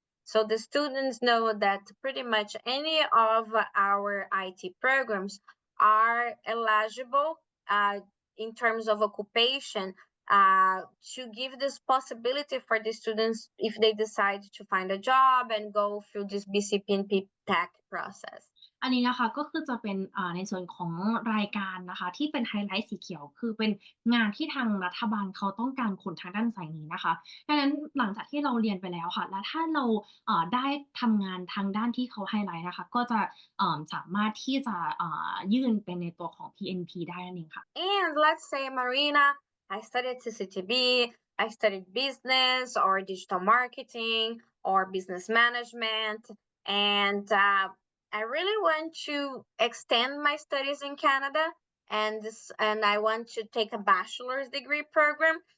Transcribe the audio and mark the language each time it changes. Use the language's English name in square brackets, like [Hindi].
[English] So the students know that pretty much any of our IT programs are eligible in terms of occupation to give this possibility for the students if they decide to find a job and go through this BCPNP TAC process. [Thai] อันนี้นะคะก็คือจะเป็นในส่วนของรายการนะคะที่เป็นไฮไลท์สีเขียวคือเป็นงานที่ทางรัฐบาลเขาต้องการคนทางด้านสายนี้นะคะดังนั้นหลังจากที่เราเรียนไปแล้วค่ะและถ้าเราได้ทำงานทางด้านที่เขาไฮไลท์นะคะก็จะสามารถที่จะยื่นเป็นในตัวของ PNP ได้นั่นเองค่ะ [English] And let's say Marina, I studied CCTB, I studied business or digital marketing or business management, and I really want to extend my studies in Canada and I want to take a bachelor's degree program.